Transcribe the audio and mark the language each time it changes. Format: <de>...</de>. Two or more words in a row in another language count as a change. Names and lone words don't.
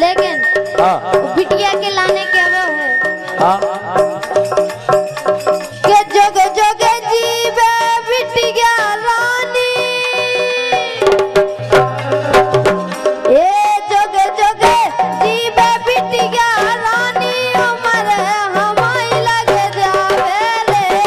<hi>लेकिन हाँ</hi> <bns>बिटिया के लाने के वो है</bns> <hi>हाँ</hi> <bns>के जोगे जोगे जीवे बिटिया रानी। ए जोगे जोगे जीवे बिटिया रानी उमर हमारी लग जावे रे।</bns>